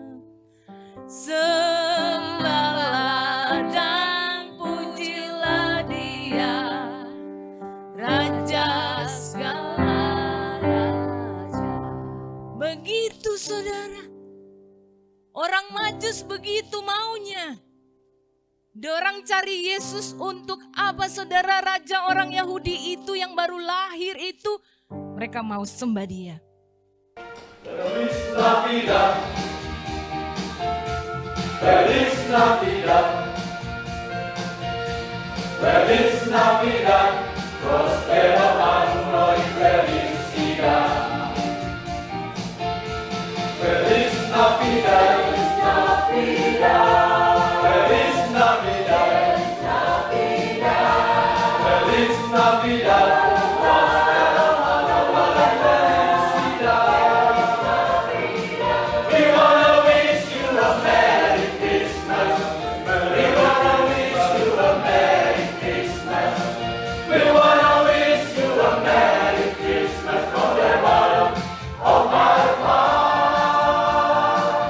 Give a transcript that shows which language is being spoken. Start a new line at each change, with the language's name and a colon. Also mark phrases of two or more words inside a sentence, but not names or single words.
Indonesian: Sembahlah dan pujilah Dia, Raja segala raja. Begitu saudara, orang Majus begitu maunya. Dorang cari Yesus untuk apa, saudara? Raja orang Yahudi itu yang baru lahir itu, mereka mau sembah dia.
Spanish: Feliz Navidad, Feliz Navidad, Feliz Navidad, prospero anno y felicidad. Feliz Navidad, Feliz Navidad, Feliz Navidad, Feliz Navidad, prospero anno y felicidad.
English: We wanna wish you a Merry Christmas. We wanna wish you a Merry Christmas. We wanna wish you a Merry Christmas from the bottom of our heart.